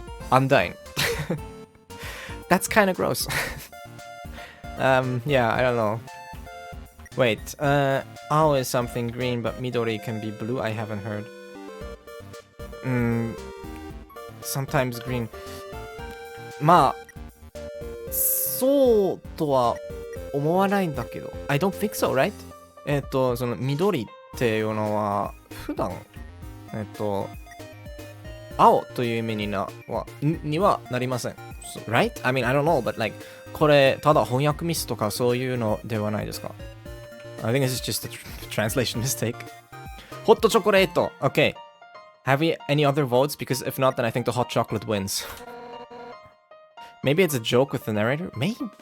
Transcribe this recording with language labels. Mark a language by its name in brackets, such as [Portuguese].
[English] Undyne. That's kind of gross. Yeah, I don't know. Wait, Ao is something green, but Midori can be blue. I haven't heard. Sometimes green. [Japanese] まあ、そうとは思わないんだけど。 [English] I don't think so, right? [Japanese] その緑っていうのは普段青という意味にはなりません。 [English] Right? I mean, I don't know, but like [Japanese] これただ翻訳ミスとかそういうのではないですか? [English] I think this is just a translation mistake. Hot chocolate. Okay. Have we any other votes? Because if not, then I think the hot chocolate wins. Maybe it's a joke with the narrator? Maybe.